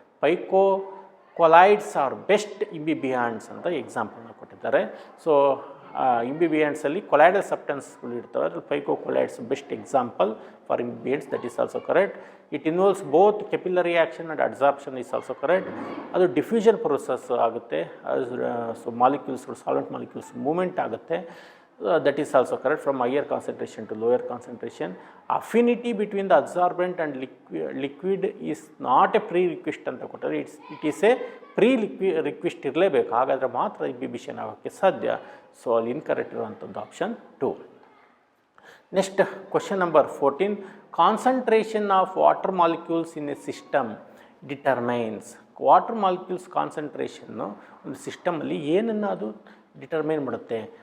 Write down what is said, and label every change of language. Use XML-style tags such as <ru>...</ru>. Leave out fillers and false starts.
<en>phycocolloids are best imbibants</en> <kn>ಅಂತ ಎಕ್ಸಾಂಪಲ್ನ ಕೊಟ್ಟಿದ್ದಾರೆ.</kn> <en>So ಇಂಬಿಬಿಯಾಂಟ್ಸಲ್ಲಿ colloidal ಸಬ್ಸ್ಟೆನ್ಸ್ಗಳು ಇರ್ತವೆ, ಅದ್ರಲ್ಲಿ phycocolloids best example for imbibants, that is also correct. It involves both capillary action and absorption is also correct.</en> <kn>ಅದು diffusion process ಆಗುತ್ತೆ. So ಮಾಲಿಕ್ಯೂಲ್ಸ್ಗಳು solvent molecules movement ಆಗುತ್ತೆ,</kn> <en>that is also correct from higher concentration to lower concentration. Affinity between the absorbent and liquid is not a prerequisite</en> <kn>ಅಂತ ಕೊಟ್ಟರೆ</kn> <en>it is a prerequisite</en> <kn>ಇರಲೇಬೇಕು, ಹಾಗಾದರೆ ಮಾತ್ರ ಇಂಬಿಬಿಷನ್ ಆಗೋಕ್ಕೆ ಸಾಧ್ಯ. ಸೊ ಅಲ್ಲಿ ಇನ್ಕರೆಕ್ಟ್ ಇರುವಂಥದ್ದು option 2.</kn> <en>Next question number 14, concentration of water molecules in a system determines.</en> <kn>Water molecules concentration ಒಂದು ಸಿಸ್ಟಮಲ್ಲಿ ಏನನ್ನು ಅದು ಡಿಟರ್ಮೈನ್ ಮಾಡುತ್ತೆ?</kn>